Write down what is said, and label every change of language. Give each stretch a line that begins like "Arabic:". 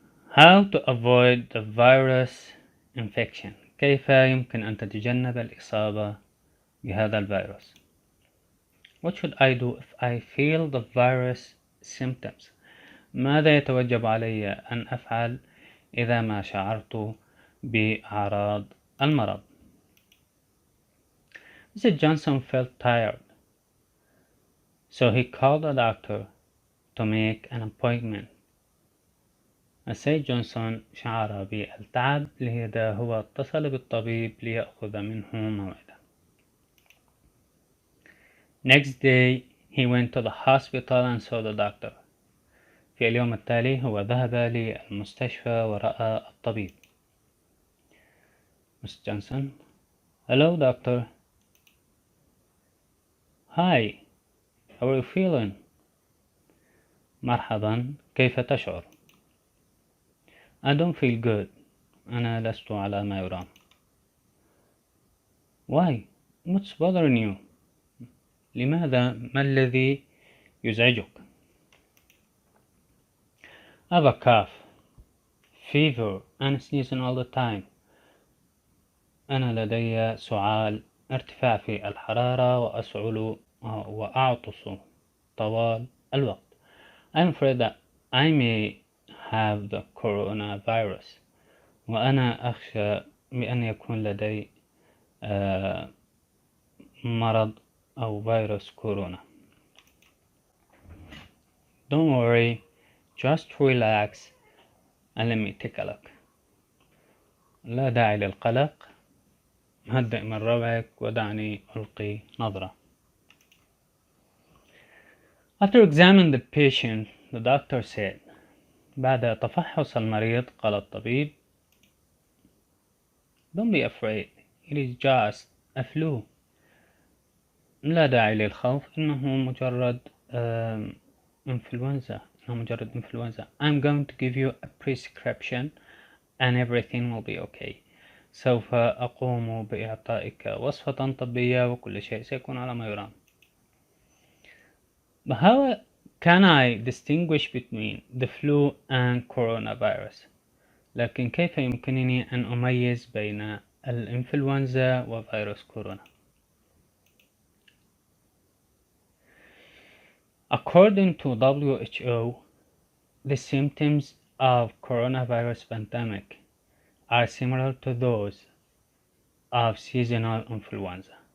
English: How to avoid the virus infection.
Arabic: كيف يمكن أن تتجنب الإصابة بهذا الفيروس؟
English: What should I do if I feel the virus symptoms?
Arabic: ماذا يتوجب علي أن أفعل إذا ما شعرت بأعراض المرض؟ Mr.
English: Johnson felt tired, so he called a doctor to make an appointment.
Arabic: السيد جونسون شعر بالتعب، لذا هو اتصل بالطبيب ليأخذ منه موعدا.
English: Next day he went to the hospital and saw the doctor.
Arabic: في اليوم التالي هو ذهب للمستشفى ورأى الطبيب.
English: Mr. Johnson: Hello doctor. Hi, how are you feeling?
Arabic: مرحبا، كيف تشعر؟
English: I don't feel good.
Arabic: أنا لست على ما يرام.
English: Why? What's bothering you?
Arabic: لماذا؟ ما الذي يزعجك؟
English: I have a cough, fever, and sneezing all the time.
Arabic: أنا لدي سعال، ارتفاع في الحرارة، وأسعل وأعطس طوال الوقت.
English: I'm afraid that I may have the coronavirus.
Arabic: وأنا أخشى بأن يكون لدي مرض أو فيروس كورونا.
English: Don't worry, just relax and let me take a look.
Arabic: لا داعي للقلق، هدئ من روعك ودعني ألقي نظرة.
English: After examining the patient, the doctor said.
Arabic: بعد تفحص المريض قال الطبيب:
English: Don't be afraid, it is just a flu.
Arabic: لا داعي للخوف، إنه مجرد إنفلونزا.
English: I'm going to give you a prescription and everything will be okay.
Arabic: سوف أقوم بإعطائك وصفة طبية وكل شيء سيكون على ما يرام.
English: But how can I distinguish between the flu and coronavirus?
Arabic: لكن كيف يمكنني أن أميز بين الإنفلونزا وفيروس كورونا؟
English: According to WHO, the symptoms of coronavirus pandemic are similar to those of seasonal influenza.